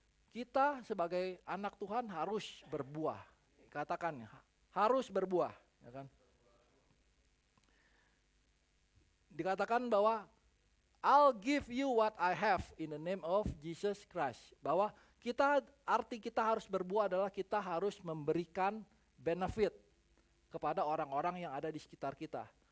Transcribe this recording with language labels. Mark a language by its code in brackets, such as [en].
[id] Kita sebagai anak Tuhan harus berbuah, katakan harus berbuah, ya kan? Dikatakan bahwa [en] I'll give you what I have in the name of Jesus Christ. [id] Bahwa arti kita harus berbuah adalah kita harus memberikan benefit kepada orang-orang yang ada di sekitar kita.